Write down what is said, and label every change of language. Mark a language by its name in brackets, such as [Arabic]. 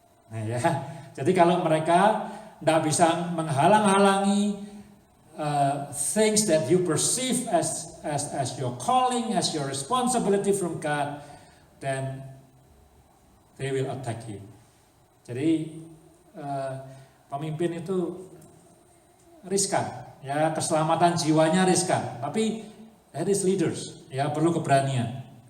[Indonesian] Nah ya, jadi kalau mereka tidak bisa menghalang-halangi [English] things that you perceive as your calling, as your responsibility from God, then they will attack you. [Indonesian] Jadi pemimpin itu riskan, ya, keselamatan jiwanya riskan. Tapi [English] that is leaders, [Indonesian] ya, perlu keberanian.